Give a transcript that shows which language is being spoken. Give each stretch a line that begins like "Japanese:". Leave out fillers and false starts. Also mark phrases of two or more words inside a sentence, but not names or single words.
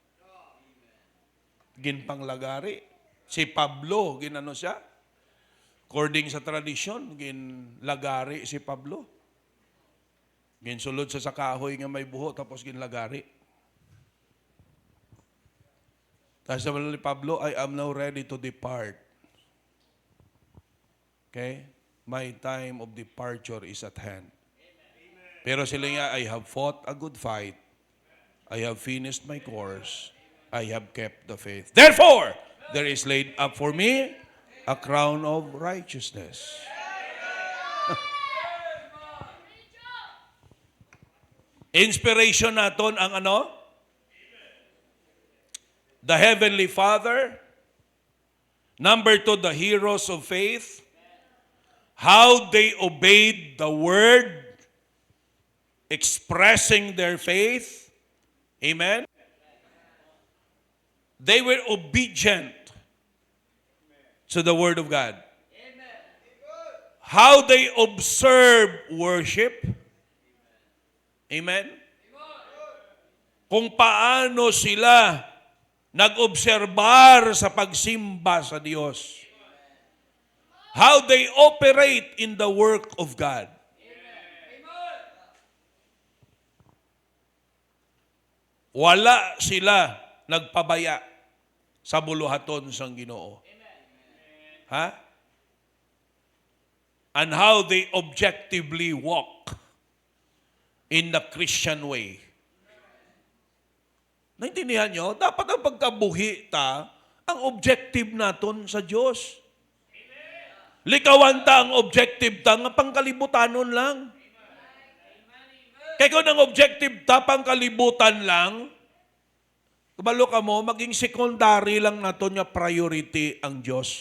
Hiligaynon: Ginpanglagari. Si Pablo, ginano siya? According sa tradisyon, ginlagari si Pablo. Ginsulod sa kahoy nga may buho, tapos ginlagari.
Filipino: Tapos sabi ni Pablo,
English: I am now ready to depart. Okay? My time of departure is at hand.
Hiligaynon: Pero sila nga,
English: I have fought a good fight. I have finished my course. I have kept the faith. Therefore, there is laid up for me a crown of righteousness.
Hiligaynon: Inspiration naton ang ano?
English: The Heavenly Father. Number 2, the heroes of faith. How they obeyed the word, expressing their faith. Amen? They were obedient to the word of God. How they observe worship. Amen?
Hiligaynon: Kung paano sila nag-obserbar sa pagsimba sa Diyos.
English: How they operate in the work of God.
Hiligaynon: Wala sila nagpabaya. sa buluhaton sang Ginoo. Ha?
English: And how they objectively walk in the Christian way.
Filipino: Naintindihan nyo?
Hiligaynon: Dapat ang pagkabuhi ta, ang objective naton sa Diyos. Likawan ta ang objective ta, nga pangkalibutanon lang. Kaya kung ang objective ta, pangkalibutan lang, kabalo ka mo, maging secondary lang naton nga priority ang Diyos.